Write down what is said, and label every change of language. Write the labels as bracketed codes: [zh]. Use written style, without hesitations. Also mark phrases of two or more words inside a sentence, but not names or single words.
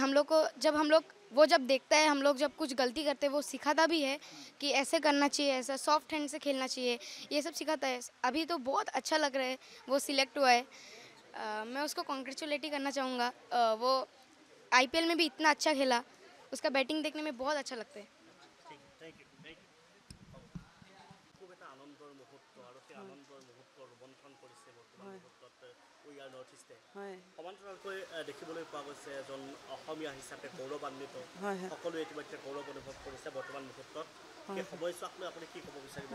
[hi] हम लोग को जब देखता है, हम लोग जब कुछ गलती करते हैं वो सिखाता भी है कि ऐसे करना चाहिए, ऐसा [en] soft hand [hi] से खेलना चाहिए, ये सब सिखाता है। अभी तो बहुत अच्छा लग रहा है वो सिलेक्ट हुआ है। मैं उसको कॉन्ग्रेचुलेट ही करना चाहूँगा। वो IPL में भी इतना अच्छा खेला, उसका बैटिंग देखने में बहुत अच्छा लगता है। [as] খুব এটা আনন্দৰ মুহূৰ্ত আৰু সেই আনন্দৰ মুহূৰ্ত ৰোমন্থন কৰিছে বৰ্তমান মুহূৰ্তত উইয়াৰ নৰ্থ ইষ্টে সমান্তৰালকৈ দেখিবলৈ পোৱা গৈছে এজন অসমীয়া হিচাপে গৌৰৱান্বিত সকলোৱে ইতিমধ্যে গৌৰৱ অনুভৱ কৰিছে বৰ্তমান মুহূৰ্তত সেই সময়ছোৱাক লৈ আপুনি কি ক'ব বিচাৰিব?